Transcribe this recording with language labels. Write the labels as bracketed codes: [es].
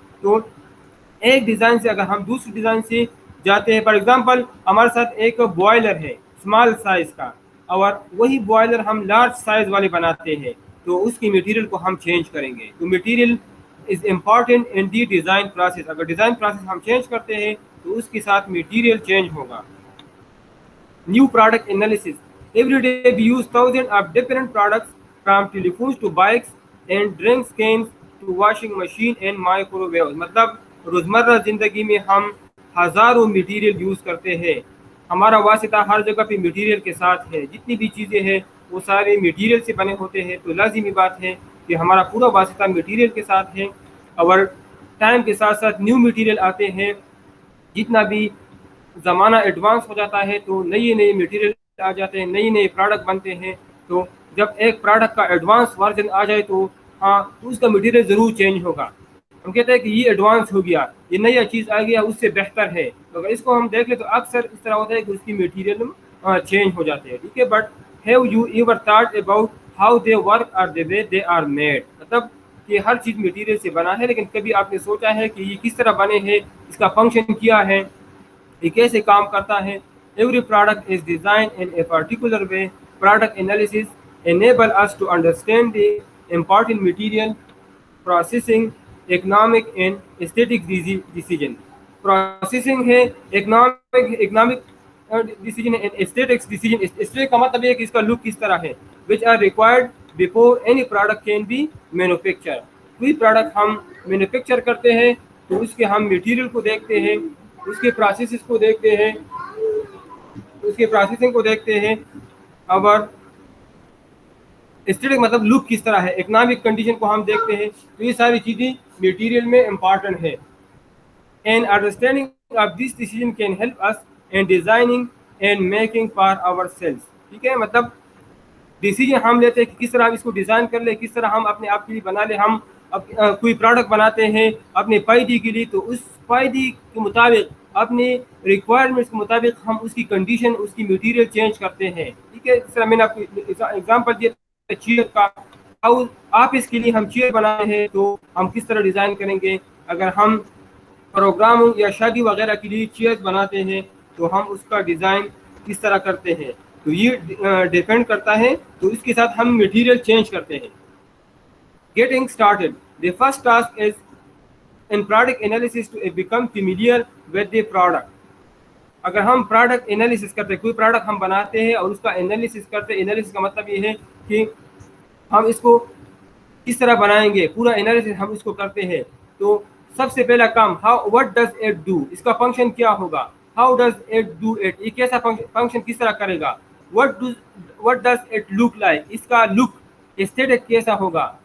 [ur] تو ایک ڈیزائن سے اگر ہم دوسری ڈیزائن سے جاتے ہیں، فار ایگزامپل ہمارے ساتھ ایک بوائلر ہے اسمال سائز کا، اور وہی بوائلر ہم لارج سائز والے بناتے ہیں، تو اس کی میٹیریل کو ہم چینج کریں گے. [en] تو material is important in the design process. [ur] اگر ڈیزائن پروسیس ہم چینج کرتے ہیں تو اس کے ساتھ میٹیریل چینج ہوگا. [en] New product analysis. Every day we use thousands of different products from telephones to bikes and drink cans to washing machine and microwave. [ur] مطلب روزمرہ زندگی میں ہم ہزاروں میٹیریل یوز کرتے ہیں. ہمارا واسطہ ہر جگہ پہ میٹیریل کے ساتھ ہے. جتنی بھی چیزیں ہیں وہ سارے میٹیریل سے بنے ہوتے ہیں. تو لازمی بات ہے کہ ہمارا پورا واسطہ میٹیریل کے ساتھ ہے. اور ٹائم کے ساتھ ساتھ نیو میٹیریل آتے ہیں. جتنا بھی زمانہ ایڈوانس ہو جاتا ہے تو نئے میٹیریل آ جاتے ہیں، نئے پروڈکٹ بنتے ہیں. تو جب ایک پروڈکٹ کا ایڈوانس ورژن آ جائے تو تو اس کا میٹیریل ضرور چینج ہوگا. ہم کہتے ہیں کہ یہ ایڈوانس ہو گیا، یہ نیا چیز آ گیا، اس سے بہتر ہے. تو اگر اس کو ہم دیکھ لیں تو اکثر اس طرح ہوتا ہے کہ اس کی میٹیریل چینج ہو جاتے ہیں. ٹھیک ہے، [en] But have you ever thought about how they work اور the way they are made. [ur] مطلب کہ ہر چیز میٹیریل سے بنا ہے، لیکن کبھی آپ نے سوچا ہے کہ یہ کس طرح بنے ہیں، اس کا فنکشن کیا ہے، یہ کیسے کام کرتا ہے. [en] Every product is design in a particular way. Product analysis enable us to understand the important material processing, economic and aesthetic decision. Processing ہے economic decision and aesthetics decision. [ur] aesthetic کا مطلب ہے کہ اس کا لک کس طرح ہے. [en] which are required before any product can be manufactured. [ur] کوئی پروڈکٹ ہم مینوفیکچر کرتے ہیں تو اس کے ہم میٹیریل کو دیکھتے ہیں، اس کے پروسیسز کو دیکھتے ہیں، اس کے پروسیسنگ کو دیکھتے ہیں. اور اسٹیٹک مطلب لک کس طرح ہے، اکنامک کنڈیشن کو ہم دیکھتے ہیں. تو یہ ساری چیزیں میٹیریل میں امپارٹنٹ ہے. [en] And understanding of this decision can help us in designing and making for ourselves. [ur] ٹھیک ہے، مطلب ڈیسیجن ہم لیتے ہیں کہ کس طرح ہم اس کو ڈیزائن کر لیں، کس طرح ہم اپنے آپ کے لیے بنا لیں. ہم کوئی پروڈکٹ بناتے ہیں اپنے فائدے کے لیے، تو اس فائدے کے مطابق، اپنے ریکوائرمنٹس کے مطابق ہم اس کی کنڈیشن، اس کی میٹیریل چینج کرتے ہیں. ٹھیک ہے، اس طرح میں نے آپ کو ایگزامپل دیا چیئر کا. آپ اس کے لیے ہم چیئر بناتے ہیں تو ہم کس طرح ڈیزائن کریں گے. اگر ہم پروگرام یا شادی وغیرہ کے لیے چیئر بناتے ہیں تو ہم اس کا ڈیزائن کس طرح کرتے ہیں. تو یہ ڈیپینڈ کرتا ہے. تو اس کے ساتھ ہم میٹیریل چینج کرتے ہیں. [en] Getting started. The first task is in product analysis to become familiar with the product. [ur] اگر ہم پروڈکٹ انالیسس کرتے ہیں، کوئی پروڈکٹ ہم بناتے ہیں اور اس کا انالیسس کرتے ہیں. انالیسس کا مطلب یہ ہے کہ ہم اس کو کس طرح بنائیں گے، پورا انالیسس ہم اس کو کرتے ہیں. تو سب سے پہلا کام [en] what does it do، [ur] اس کا فنکشن کیا ہوگا. [en] how does it do it، [ur] یہ کیسا فنکشن کس طرح کرے گا. [en] what does it look like، [ur] اس کا لک ایسٹیٹک کیسا ہوگا.